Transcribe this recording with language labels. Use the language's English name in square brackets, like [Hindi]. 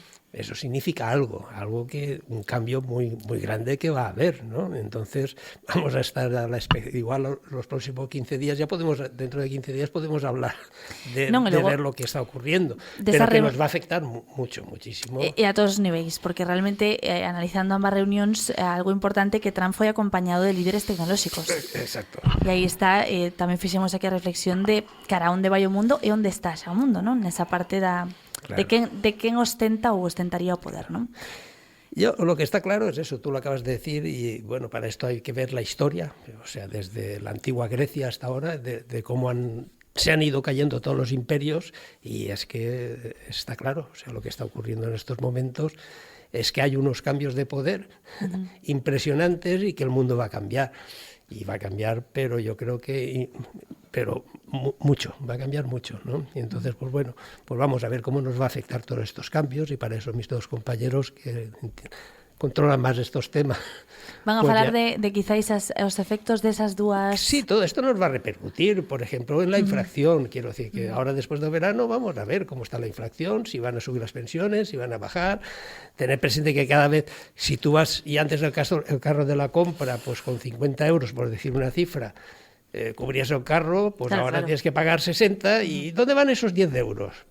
[Spanish] Eso significa algo que un cambio muy muy grande que va a haber, ¿no? Entonces vamos a estar a la igual los próximos 15 días, dentro de 15 días podemos hablar de ver lo que está ocurriendo, pero que nos va a afectar muchísimo. [Galician] E a todos os niveis, porque realmente analizando ambas reunións, algo importante que Trump foi acompañado de líderes tecnolóxicos. Exacto. E aí está, tamén fixemos aquí a reflexión de cara a onde vai o mundo e onde está xa o mundo, non? Nesa parte claro. de quen ostenta ou ostentaría o poder, ¿no? [Spanish] Yo lo que está claro es eso, tú lo acabas de decir, y bueno, para esto hay que ver la historia, o sea, desde la antigua Grecia hasta ahora, de cómo se han ido cayendo todos los imperios, y es que está claro, o sea, lo que está ocurriendo en estos momentos es que hay unos cambios de poder impresionantes y que el mundo va a cambiar. Y va a cambiar, pero yo creo que mucho, va a cambiar mucho, ¿no? Y entonces, pues bueno, pues vamos a ver cómo nos va a afectar todos estos cambios, y para eso mis dos compañeros que controlan más estos temas. [Galician] Van a pues falar de quizáis os efectos desas dúas... [Spanish] Sí, todo esto nos va a repercutir, por ejemplo, en la inflación. Quiero decir que ahora, después del verano, vamos a ver cómo está la inflación, si van a subir las pensiones, si van a bajar. Tener presente que cada vez, si tú vas, y antes el carro de la compra, pues con 50 euros, por decir una cifra, cubrías el carro, pues claro, ahora tienes que pagar 60, ¿y dónde van esos 10 euros?